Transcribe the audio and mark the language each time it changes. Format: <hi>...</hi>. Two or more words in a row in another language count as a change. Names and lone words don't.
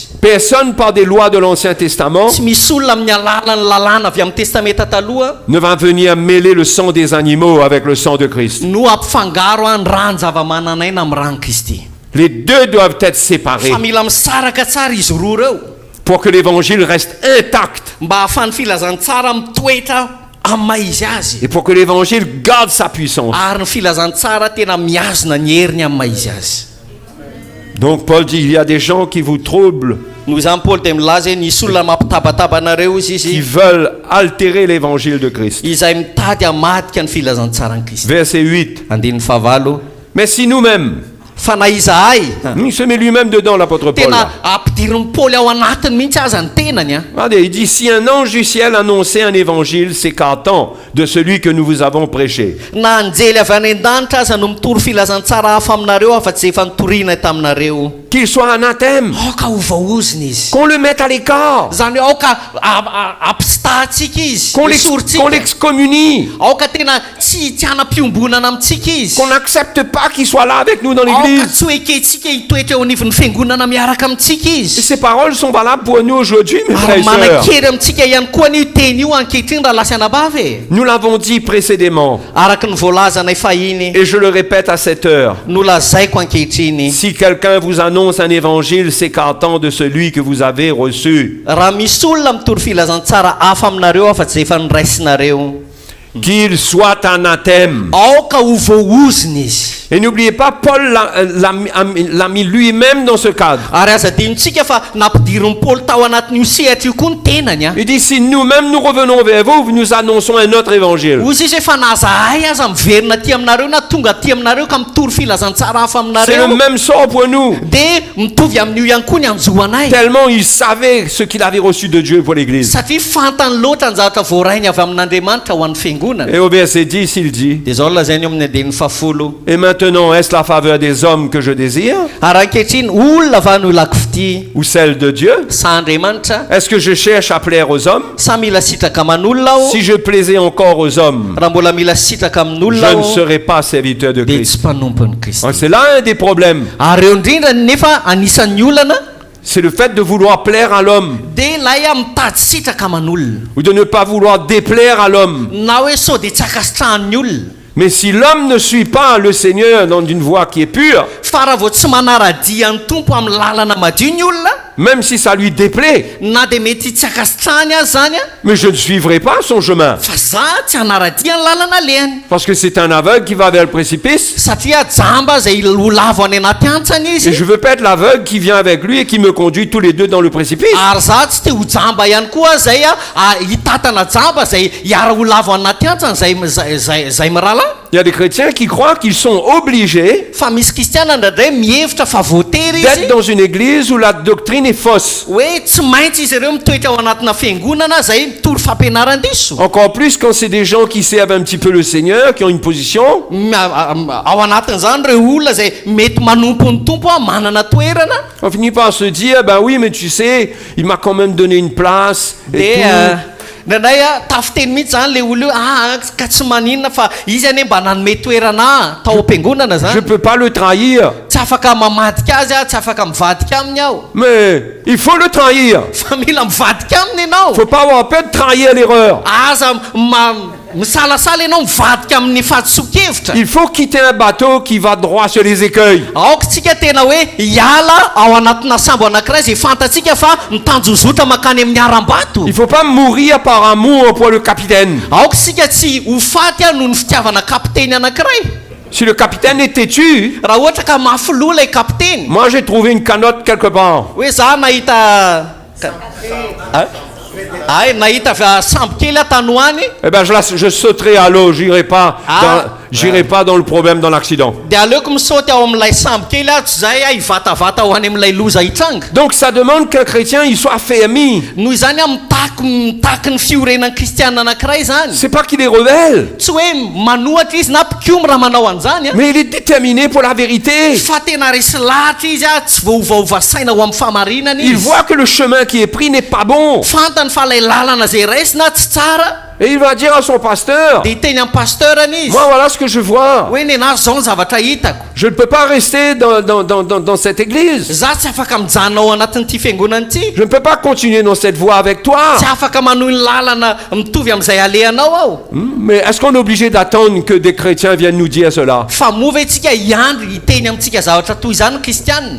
<fr>Personne par des lois de l'Ancien Testament</fr> <mg>Tsy misy olona amin'ny alalan'ny lalàna avy amin'ny testamenta taloha</mg> <fr>ne va venir mêler le sang des animaux avec le sang de Christ.</fr> <mg>no ampifangaro a ny rano-java-mananaina amin'ny rano Kristy.</mg> <fr>Les deux doivent être séparés</fr> <mg>Fa mila misaraka tsara izy roa reo</mg> <fr>pour que l'évangile reste intact</fr> <mg>mba ahafahan'ny filazantsara mitoetra amin'ny maha izy azy.</mg> <fr>et pour que l'évangile garde sa puissance.</fr> <mg>Ary ny filazantsara tena miazona ny heriny amin'ny maha izy azy.</mg> <fr>Donc Paul dit, il y a des gens qui vous troublent,</fr> <mg>Noho izany Paoly de milaza hoe nisy olona mampitabataba anareo izy</mg> <fr>qui</fr> <mg>izy</mg> <fr>veulent altérer l'évangile de Christ.</fr> <mg>izay mitady hamadika ny filazantsarany Kristy.</mg> <fr>Verset 8.</fr> <mg>Andininy fahavalo.</mg> <fr>Mais si nous-mêmes,</fr> <mg>fa na izahay</mg> <fr>Il se met lui-même dedans, l'apôtre Paul.</fr> <mg>tena ampidiriny Paoly ao anatiny mihitsy aza ny tenany a.</mg> <fr>Regardez, il dit, si un ange du ciel annonçait un évangile s'écartant de celui que nous vous avons prêché,</fr> <mg>na anjely avy any an-danitra aza no mitory filazantsara hafa aminareo afa-tsy efa nitoriana taminareo,</mg> <fr>qu'il soit anathème,</fr> <mg>aoka ovaozina izy,</mg> <fr>qu'on le mette à l'écart,</fr> <mg>zany hoe aoka ampistahantsika izy,</mg> <fr>qu'on</fr> <mg>esoritsika,</mg> <fr>l'excommunie,</fr> <mg>aoka tena tsy tiana-piombonana amintsika izy,</mg> <fr>qu'on n'accepte pas qu'il soit là avec nous dans</fr> <mg>aoka</mg> <fr>l'église.</fr> <mg>tsy hoe eketsika hitoetra eo anivon'ny fiangonana miaraka amintsika</mg> <fr>Et</fr> <mg>izy.</mg> <fr>ces paroles sont valables pour nous aujourd'hui, mes frères</fr> <mg>Ary</mg> <fr>et sœurs.</fr> <mg>manan-kery amintsika ihany koa ny teny io ankehitriny raha lasa anabavy e.</mg> <fr>Nous l'avons dit précédemment,</fr> <mg>Araky ny voalazanay fahiny</mg> <fr>et je le répète à cette heure.</fr> <mg>no lazaiko ankehitriny,</mg> <fr>Si quelqu'un vous annonce un évangile s'écartant de celui que vous avez reçu,</fr> <mg>raha misy olona mitory filazantsara hafa aminareo afa-tsy efa niraisinareo,</mg> <fr>qu'il soit anathème.</fr> <mg>aoka ho voaozina izy.</mg> <fr>Et n'oubliez pas, Paul l'a mis lui-même dans ce cadre.</fr> <mg>Ary aza dinitsika fa nampidiriny Paoly tao anatin'io sehatra io koa ny tenany a.</mg> <fr>Il dit, si nous-mêmes nous revenons vers vous, nous nous annonçons un autre évangile.</fr> <mg>Ozy izy efa nazahay aza miverina ty aminareo na tonga ty aminareo ka mitory filazantsara hafa</mg> <fr>C'est le</fr> <mg>aminareo,</mg> <fr>même sort pour nous.</fr> <mg>de mitovy amin'io ihany koa ny anjoanay,</mg> <fr>Tellement il savait ce qu'il avait reçu de Dieu pour l'église.</fr> <mg>satria fantany loatra ny zavatra voarainy avy amin'Andriamanitra ho an'ny fiangonana.</mg> <fr>Et au verset 10, il dit,</fr> <mg>De zao lazainy eo amin'ny andininy fahafolo,</mg> <fr>et maintenant, est-ce la faveur des hommes que je désire</fr> <mg>ary ankehitriny olona va no ilako fity</mg> <fr>ou celle de Dieu?</fr> <mg>sa Andriamanitra,</mg> <fr>Est-ce que je cherche à plaire aux hommes?</fr> <mg>sa mila sitraka aman'olona aho,</mg> <fr>Si je plaisais encore aux hommes,</fr> <mg>raha mbola mila sitraka</mg> <fr>je</fr> <mg>amin'olona</mg> <fr>ne</fr> <mg>aho</mg> <fr>serais pas serviteur de</fr> <mg>de</mg> <fr>Christ.</fr> <mg>tsy mpanompon'ny Kristy.</mg> <fr>Alors, c'est là un des problèmes.</fr> <mg>Ary eo indrindra nefa anisan'ny olana</mg> <fr>C'est le fait de vouloir plaire à l'homme</fr> <mg>de lay a mitady sitraka aman'olona,</mg> <fr>ou de ne pas vouloir déplaire à l'homme.</fr> <mg>na hoe sao de tsy akasitrahan'ny olona.</mg> <fr>Mais si l'homme ne suit pas le Seigneur dans une voie qui est pure,</fr> <mg>Fa raha vao tsy manara-dia ny tompo amin'ny lalana madio ny olona,</mg> <fr>même si ça lui déplaît,</fr> <mg>na de mety tsy akasitrahany azy zany a,</mg> <fr>mais je ne suivrai pas son chemin.</fr> <mg>fa za tsy hanara-dia ny lalana lehany,</mg> <fr>Parce que c'est un aveugle qui va vers le précipice.</fr> <mg>satria jamba zay ho lavo any anaty antsany</mg> <fr>Et</fr> <mg>izy.</mg> <fr>je veux pas être l'aveugle qui vient avec lui et qui me conduit tous les deux dans le précipice.</fr> <mg>Ary za tsy te ho jamba ihany koa zay hitatana jamba zay hiara ho lavo anaty antsany zay mirahalahy.</mg> <fr>Il y a des chrétiens qui croient qu'ils sont obligés</fr> <mg>Fa misy kristiana ndraindray mihevitra fa voatery</mg> <fr>d'être</fr> <mg>izy</mg> <fr>dans une église où la doctrine est fausse.</fr> <mg>hoe tsy maintsy izy ireo mitoetra ao anatina fiangonana zay mitory fampianaran-diso.</mg> <fr>Encore plus quand c'est des gens qui servent un petit peu le Seigneur, qui ont une position.</fr> <mg>Ao anatin'izany reo olona zay mety manompo ny tompo a manana toerana</mg> <fr>On finit par se dire, ben oui, mais tu sais, il m'a quand même donné une place. Et de tout.</fr> <mg>ndraindray tafiteny mihitsy zany le olo io ka tsy maninona fa izy ane mba nanome toerana tao am-piangonana</mg> <fr>Je</fr> <mg>zany,</mg> <fr>peux pas le trahir.</fr> <mg>tsy afaka mamadika azy tsy afaka mivadika aminy aho,</mg> <fr>Mais il faut le trahir.</fr> <mg>fa mila mivadika aminy ianao.</mg> <fr>Il faut pas avoir peur de trahir l'erreur.</fr> <mg>Aza misalasala ianao mivadika amin'ny fahadiso-kevitra.</mg> <fr>Il faut quitter un bateau qui va droit sur les écueils.</fr> <mg>Aoka tsika tena hoe hiala ao anatina sambo anankiray zay fantatsika fa mitanjozotra makany amin'ny aram-bato.</mg> <fr>Il faut pas mourir par amour pour le capitaine.</fr> <mg>Aoka tsika tsy ho faty a noho ny fitiavana kapiteny anankiray.</mg> <fr>Si le capitaine est têtu,</fr> <mg>Raha ohatra ka mafilo ilay kapiteny,</mg> <fr>moi j'ai trouvé une canotte quelque part.</fr> <mg>hoe za nahita ay nahita sambo kely atanoany,</mg> <fr>Eh ben je sauterai à l'eau, j'irai pas dans le problème, dans l'accident.</fr> <mg>de aleoko misaoty ao amin'ilay sambo kely aho tsy zay hivatavata ho any amin'ilay loza hitranga.</mg> <fr>Donc ça demande qu'un chrétien il soit affermi.</fr> <mg>Noho izany a mitaky ny fiorenan'ny kristiana anankiray zany.</mg> <fr>C'est pas qu'il est rebelle,</fr> <mg>Tsy hoe manohatra izy na mpikomy raha manao an'izany a,</mg> <fr>mais il est déterminé pour la vérité.</fr> <mg>fa tena resy lahatra izy a, tsy voaovaova saina ho amin'ny famarinana</mg> <fr>Il</fr> <mg>izy.</mg> <fr>voit que le chemin qui est pris n'est pas bon.</fr> <mg>Fantany fa ilay lalana zay raisina tsy tsara,</mg> <fr>Et il va dire à son pasteur,</fr> <mg>de hiteny amin'ny pasteurany izy</mg> <fr>moi voilà ce que je vois.</fr> <mg>hoe nenazy zao ny zavatra hitako,</mg> <fr>Je ne peux pas rester dans cette église.</fr> <mg>za tsy afaka mijanona ao anatin'ity fiangonana ity,</mg> <fr>Je ne peux pas continuer dans cette voie avec toi.</fr> <mg>tsy afaka manohy ny lalana mitovy amin'izay alehanao aho.</mg> <fr>Mais est-ce qu'on est obligé d'attendre que des chrétiens viennent nous dire cela?</fr> <mg>Fa mova antsika hiandry hiteny amintsika zavatra toy izany kristianina.</mg>